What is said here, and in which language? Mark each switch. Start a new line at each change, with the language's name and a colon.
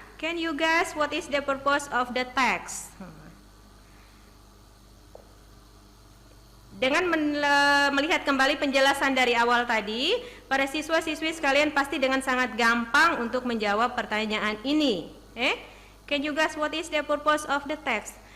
English: Can you guess what is the purpose of the text?
Indonesian: Dengan melihat kembali penjelasan dari awal tadi, para siswa-siswi sekalian pasti dengan sangat gampang untuk menjawab pertanyaan ini.
English: Can you guess what is the purpose of the text?